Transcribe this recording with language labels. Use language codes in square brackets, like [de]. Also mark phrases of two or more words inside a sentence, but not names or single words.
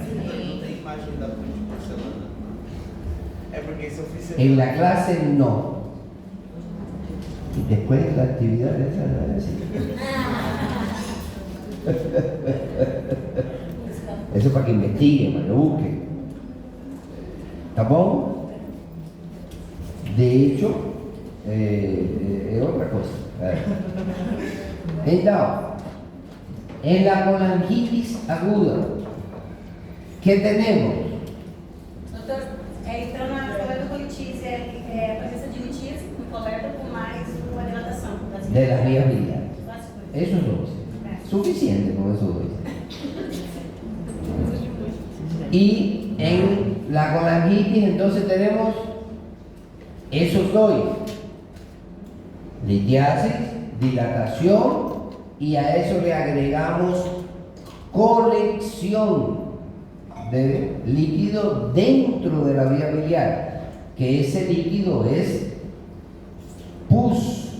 [es] En la clase no. Y después de la actividad esa. Eso para que investiguen, para que busquen. [pt] Tá bom? [es] De hecho, [pt] é outra coisa. Então, [es] en la colangitis aguda, que tenemos? [pt] Doutor, então na colectite é a presença de litíase no colédoco com mais uma dilatação das [es] De las vías biliares. Básicos. Esos dos. Suficiente con esos dos. Y en la colangitis entonces tenemos esos dos. Litiasis, dilatación, y a eso le agregamos colección de líquido dentro de la vía biliar, que ese líquido es pus.